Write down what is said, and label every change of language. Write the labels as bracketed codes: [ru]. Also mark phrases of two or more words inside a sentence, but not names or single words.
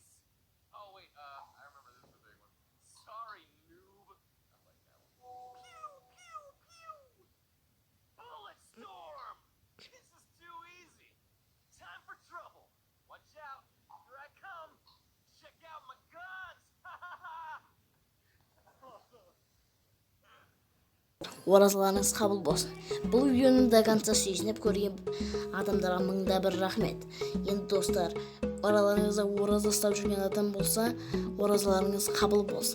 [en] Oh, wait, I remember this is the big one. Sorry, noob. I like that one. Pew, pew, pew! Bullet storm! This is too easy. Time for trouble. Watch out. Here I come. Check out my guns. Ha ha ha! [kk] Оразаларыңыз қабыл болсын. Бұл видеоны [ru] до конца [kk] сүйсініп көрген адамдарға мыңда бір рахмет. Енді достар, араларыңызда ораза ұстап жүрген адам болса, оразаларыңыз қабыл болсын.